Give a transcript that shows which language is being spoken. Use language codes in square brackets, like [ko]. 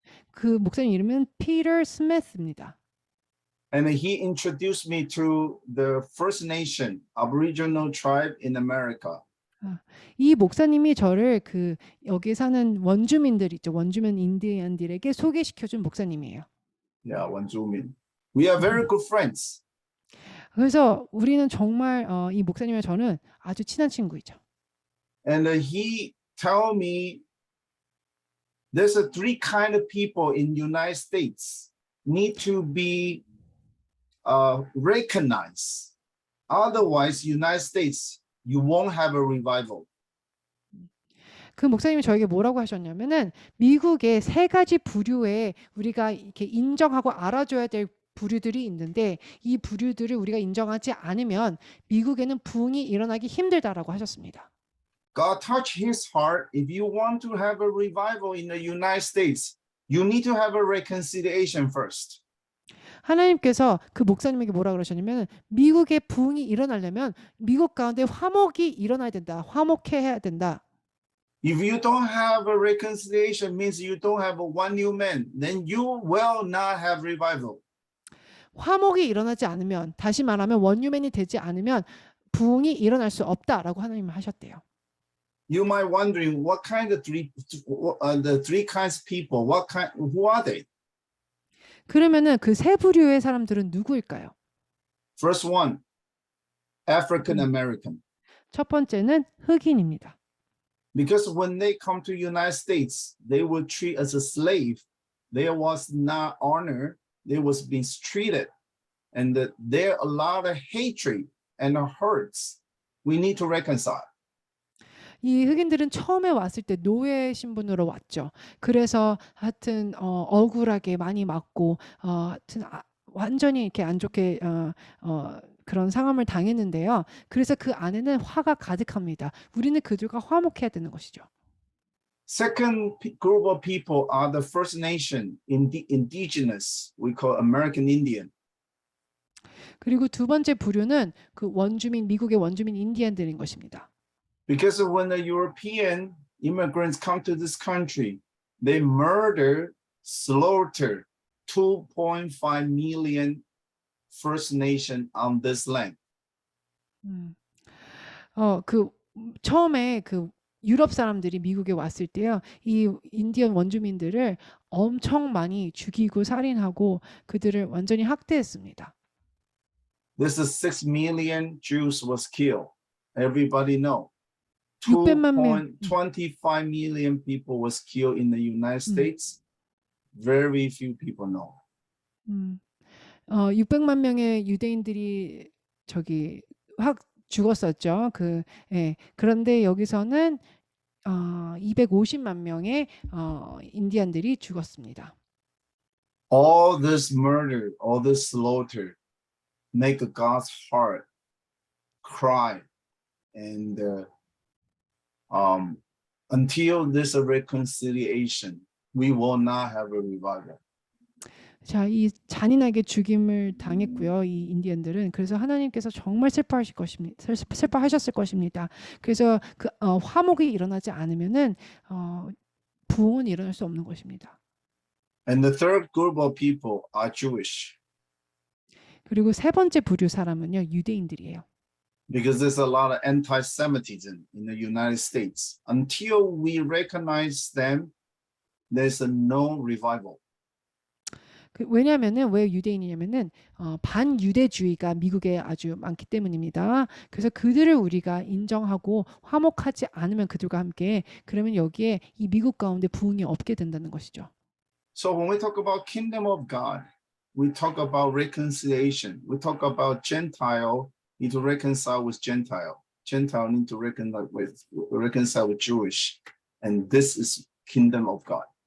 [ko] 그 목사님 이름은 피터 스미스입니다. [en] And he introduced me to the First Nation Aboriginal tribe in America. [ko] 이 목사님이 저를 그 여기 사는 원주민들 있죠. 원주민 인디언들에게 소개시켜준 목사님이에요. Yeah, 원주민. [en] We are very good friends. [ko] 그래서 우리는 정말 이 목사님과 저는 아주 친한 친구이죠. [en] And he told me there's a 3 kind of people in United States need to be recognized. Otherwise, United States, you won't have a revival. [ko] 그 목사님이 저에게 뭐라고 하셨냐면은 미국의 3가지 부류에 우리가 이렇게 인정하고 알아줘야 될 부류들이 있는데 이 부류들을 우리가 인정하지 않으면 미국에는 부흥이 일어나기 힘들다라고 하셨습니다. [en] God touched his heart. If you want to have a revival in the United States, you need to have a reconciliation first. [ko] 하나님께서 그 목사님에게 뭐라 그러셨냐면 미국의 부흥이 일어나려면 미국 가운데 화목이 일어나야 된다. 화목해야 된다. [en] If you don't have a reconciliation, means you don't have a one new man, then you will not have revival. [ko] 화목이 일어나지 않으면 다시 말하면 원유맨이 되지 않으면 부흥이 일어날 수 없다라고 하나님은 하셨대요. [en] You might wondering what kind of the 3 kinds of people, who are they? [ko] 그러면은 그 3 부류의 사람들은 누구일까요? [en] First one, African American. [ko] 첫 번째는 흑인입니다. [en] Because when they come to United States, they were treated as a slave. There was not honor. They was being treated. And there are a lot of hatred and hurts. We need to reconcile. [ko] 이 흑인들은 처음에 왔을 때 노예 신분으로 왔죠. 그래서 하여튼 억울하게 많이 맞고 하여튼 완전히 이렇게 안 좋게 그런 상황을 당했는데요. 그래서 그 안에는 화가 가득합니다. 우리는 그들과 화목해야 되는 것이죠. [en] Second group of people are the First Nation, indigenous, we call American Indian. [ko] 그리고 두 번째 부류는 그 원주민 미국의 원주민 인디언들인 것입니다. [en] Because when the European immigrants come to this country, they murder, slaughter 2.5 million First Nation on this land. [ko] 그 처음에 그 유럽 사람들이 미국에 왔을 때요. 이 인디언 원주민들을 엄청 많이 죽이고 살인하고 그들을 완전히 학대했습니다. [en] This is 6 million Jews was killed. Everybody know. [ko] 600만 명. [en] 2.25 million people was killed in the United States. Very few people know. [ko] 600만 명의 유대인들이 확 죽었었죠. 그런데 여기서는 250만 명의 인디언들이 죽었습니다. [en] All this murder, all this slaughter make God's heart cry. And until there's a reconciliation, we will not have a revival. [ko] 자, 이 잔인하게 죽임을 당했고요. 이 인디언들은 그래서 하나님께서 정말 슬퍼하셨을 것입니다. 그래서 그 화목이 일어나지 않으면은 부흥은 일어날 수 없는 것입니다. [en] And the third group of people are Jewish [ko] 그리고 세 번째 부류 사람은요, 유대인들이에요. [en] because there's a lot of anti-Semitism in the United States. Until we recognize them, there's no revival. [ko] 왜냐하면은 왜 유대인이냐면은 반유대주의가 미국에 아주 많기 때문입니다. 그래서 그들을 우리가 인정하고 화목하지 않으면 그들과 함께 그러면 여기에 이 미국 가운데 부흥이 없게 된다는 것이죠. [en] So when we talk about kingdom of God, we talk about reconciliation. We talk about Gentile need to reconcile with Gentile. Gentile need to reconcile with Jewish. And this is kingdom of God.